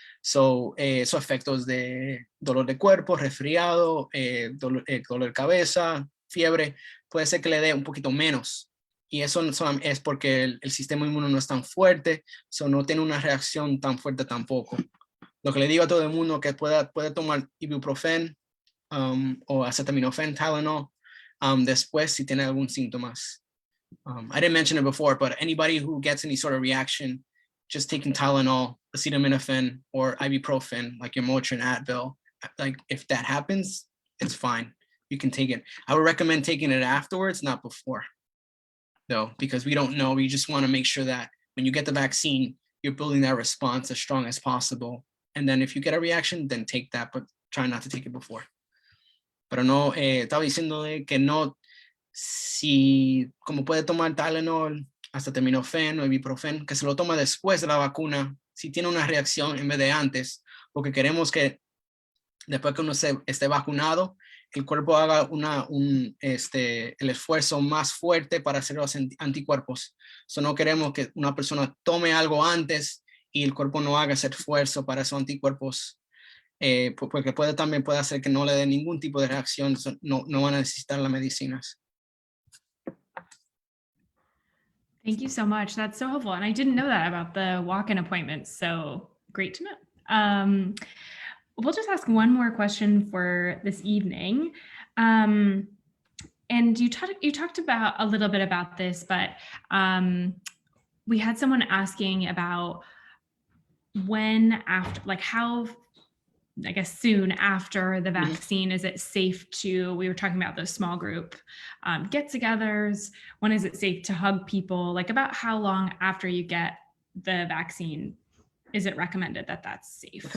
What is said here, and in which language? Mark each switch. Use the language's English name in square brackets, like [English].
[Spanish] Esos efectos de dolor de cuerpo, resfriado, dolor de cabeza, fiebre, puede ser que le dé un poquito menos. Y eso es porque el sistema inmune no es tan fuerte, no tiene una reacción tan fuerte tampoco. Lo que le digo a todo el mundo que puede tomar ibuprofen, o acetaminophen, Tylenol, después si tiene algún síntomas. [English] I didn't mention it before, but anybody who gets any sort of reaction, just taking Tylenol, acetaminophen, or ibuprofen, like your Motrin, Advil, like if that happens, it's fine. You can take it. I would recommend taking it afterwards, not before, though, because we don't know. We just want to make sure that when you get the vaccine, you're building that response as strong as possible. And then if you get a reaction, then take that, but try not to take it before. [Spanish] Pero no, estaba diciendo que no, si como puede tomar Tylenol, acetaminofén o ibuprofen, que se lo toma después de la vacuna, si tiene una reacción en vez de antes, porque queremos que después que uno esté vacunado, el cuerpo haga el esfuerzo más fuerte para hacer los anticuerpos. No queremos que una persona tome algo antes y el cuerpo no haga ese esfuerzo para esos anticuerpos. Porque también puede hacer que no le dé ningún tipo de reacción, no van a necesitar las medicinas. [English] Thank you so much. That's so helpful. And I didn't know that about the walk-in appointments. So great to know. We'll just ask one more question for this evening. And you talked about a little bit about this, but we had someone asking about when after, like how, I guess soon after the vaccine, is it safe to, we were talking about those small group get-togethers, when is it safe to hug people, like about how long after you get the vaccine is it recommended that that's safe?